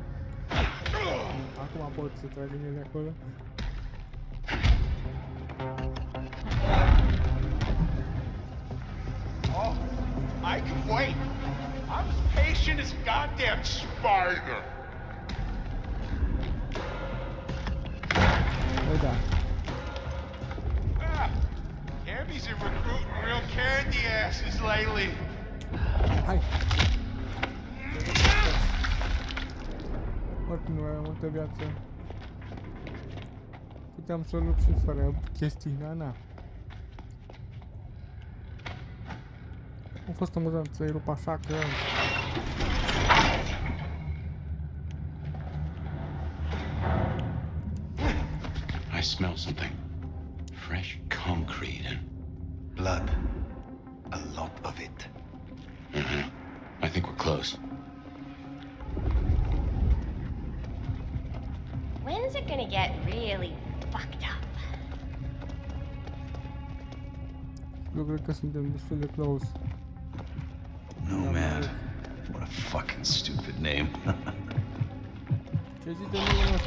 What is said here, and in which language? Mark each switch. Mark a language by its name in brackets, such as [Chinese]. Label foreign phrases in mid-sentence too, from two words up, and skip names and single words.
[Romanian] Acum pot să trag în ele acolo. [English] Oh, I can wait. I'm as patient as a goddamn spider. [Romanian] Băi, da. [English] Ah, Cammy's been recruiting real candy asses lately. [Romanian] Hai! Oricum nu aveam multă viață. Puteam să lupt și fără chestii, da, na. A fost amuzant să-i rup așa că... [English] I smell something. Fresh concrete and... Blood. A lot of it. I think we're close. When's it gonna get really fucked up? [Romanian] Eu cred că suntem destul de close. [English] Nomad. What a fucking stupid name. [Romanian] Ce zici de numele nostru?